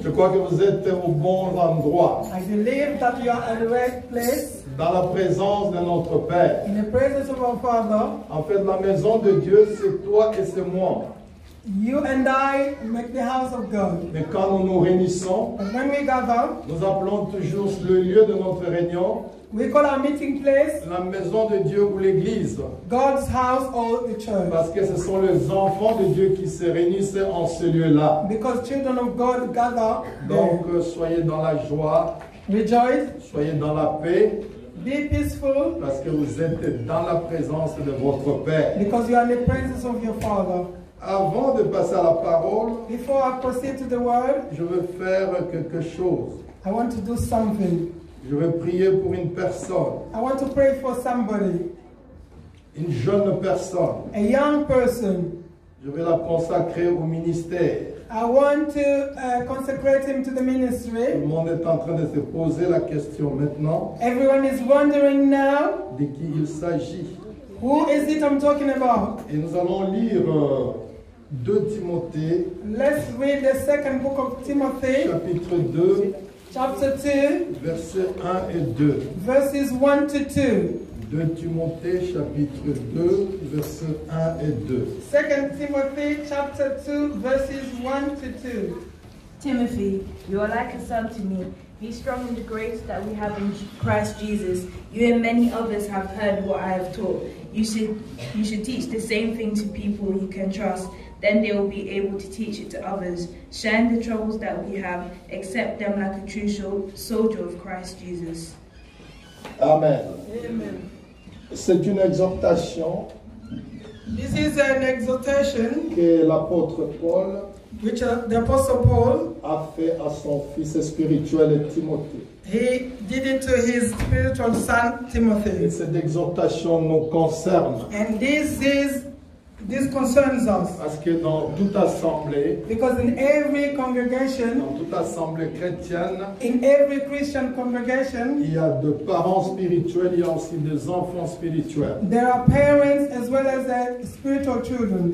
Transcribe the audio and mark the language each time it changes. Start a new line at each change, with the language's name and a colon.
French: Je crois que vous êtes au bon endroit,
English: I believe that you are at the right place,
French: dans la présence de notre Père.
English: in the presence of our Father.
French: En fait, la maison de Dieu, c'est toi et c'est moi.
English: You and I make the house of God.
French: Mais quand nous nous réunissons,
English: And when we gather,
French: nous appelons toujours le lieu de notre réunion
English: we call our meeting place
French: la maison de Dieu ou l'église.
English: God's house or the church.
French: Parce que ce sont les enfants de Dieu qui se réunissent en ce lieu-là.
English: Because children of God gather
French: Donc,
English: there.
French: soyez dans la joie,
English: Rejoice,
French: soyez dans la paix,
English: be peaceful,
French: parce que vous êtes dans la présence de votre Père.
English: because you are in the presence of your Father.
French: Avant de passer à la parole,
English: Before I proceed to the word,
French: je veux faire quelque chose.
English: I want to do something.
French: Je veux prier pour une personne,
English: I want to pray for somebody,
French: une jeune personne.
English: a young person.
French: Je vais la consacrer au ministère.
English: I want to consecrate him to the
French: Tout
English: ministry.
French: le monde est en train de se poser la question maintenant
English: Everyone is wondering now,
French: de qui il s'agit.
English: who is it I'm talking about?
French: Et nous allons lire 2 Timothée,
English: Let's read the second book of Timothy,
French: chapitre 2,
English: chapter 2,
French: versets 1 et 2.
English: verses 1 to 2.
French: 2 Timothée, chapitre 2, versets 1 et 2.
English: 2 Timothy, chapter 2, verses 1 to 2. Timothy, you are like a son to me. Be strong in the grace that we have in Christ Jesus. You and many others have heard what I have taught. You should teach the same thing to people you can trust. Then they will be able to teach it to others. Share in the troubles that we have. Accept them like a true soldier of Christ Jesus. Amen. Amen.
French: C'est une exhortation
English: This is an exhortation
French: que l'apôtre Paul
English: which the Apostle Paul,
French: a fait à son fils spirituel Timothée.
English: he did it to his spiritual son
French: Et
English: Timothy.
French: cette exhortation nous concerne
English: And this concerns us,
French: parce que dans toute assemblée,
English: because in every congregation,
French: dans toute assemblée chrétienne,
English: in every Christian congregation,
French: il y a de parents spirituels, il y a aussi des enfants spirituels.
English: there are parents as well as spiritual children.